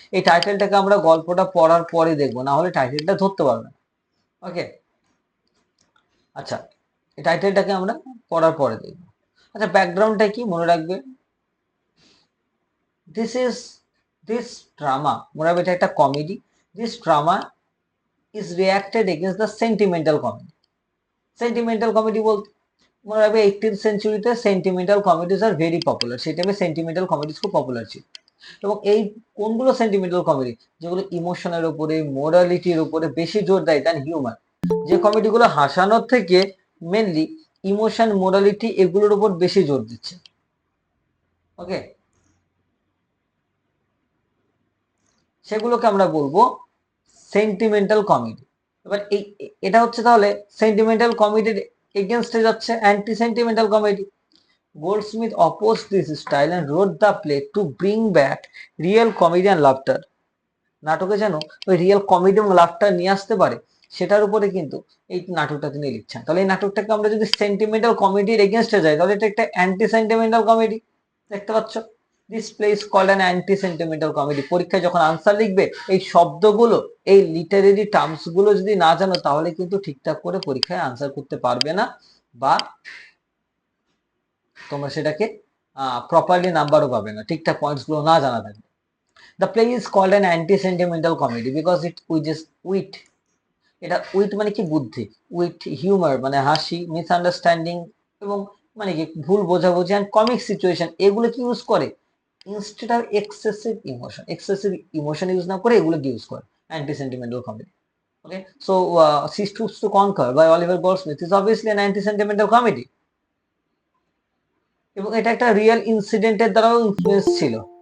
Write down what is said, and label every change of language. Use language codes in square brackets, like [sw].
[bn] এই টাইটেলটাকে আমরা গল্পটা পড়ার পরে দেখবো, না হলে টাইটেলটা ধরতে পারবে না। ওকে, আচ্ছা, এই টাইটেলটাকে আমরা পড়ার পরে দেখবো। আচ্ছা, ব্যাকগ্রাউন্ডটা কি মনে রাখবে? [en] this is this drama, [bn] মনে রাখবে এটা একটা comedy. [en] This drama is reacted against the sentimental comedy. [bn] Sentimental comedy বলতে মনে রাখবে 18th সেঞ্চুরিতে [en] Sentimental comedies are very popular. [bn] সেই টাইমে সেন্টিমেন্টাল কমেডিজ খুব পপুলার ছিল। এবং এই কোনগুলো সেন্টিমেন্টাল কমেডি? যেগুলো ইমোশনের উপরে, মোরালিটির উপরে বেশি জোর দেয় দেন হিউমার। যে কমেডিগুলো হাসানোর থেকে মেনলি ইমোশন, মোরালিটি এগুলোর উপর বেশি জোর দিচ্ছে। ওকে, সেগুলোকে আমরা বলবো সেন্টিমেন্টাল কমেডি। এবার এটা হচ্ছে তাহলে সেন্টিমেন্টাল কমেডির এগেনস্টে যাচ্ছে, anti sentimental comedy. [en] Goldsmith opposed this style and wrote the play to bring back real comedy and laughter. [bn] নাটকে যেন ওই রিয়েল কমেডি এবং লাফটার নিয়ে আসতে পারে, সেটার উপরে কিন্তু এই নাটকটা তিনি লিখছেন। তাহলে এই নাটকটাকে আমরা যদি সেন্টিমেন্টাল কমেডির এগেনস্টে যাই, তাহলে এটা একটা অ্যান্টি সেন্টিমেন্টাল কমেডি। দেখতে পাচ্ছ, [en] This play is called an anti sentimental comedy. [bn] পরীক্ষায় যখন আনসার লিখবে, এই শব্দগুলো, এই লিটারেরি টার্মস গুলো যদি না জানো, তাহলে কিন্তু ঠিকঠাক করে পরীক্ষায় আনসার করতে পারবে না, বা তোমরা সেটাকে প্রপারলি নাম্বারও পাবে না, ঠিকঠাক পয়েন্টস গুলো না জানা থাকবে। [en] The play is called an anti-sentimental comedy because it uses wit. [bn] এটা উইট মানে কি? বুদ্ধি। উইট, হিউমার মানে হাসি, মিসআন্ডারস্ট্যান্ডিং এবং মানে কি ভুল বোঝাবুঝি, অ্যান্ড কমিক সিচুয়েশন, এগুলো কি ইউজ করে [en] Instead of excessive emotion. [bn] Excessive emotion use না করে এগুলো ইউজ করে anti sentimental comedy. [en] Okay, so She Stoops to Conquer by Oliver Goldsmith is obviously an anti-sentimental comedy. [bn] এবং এটা একটা রিয়েল ইনসিডেন্টের দ্বারাও ইনফ্লুয়েন্স ছিল।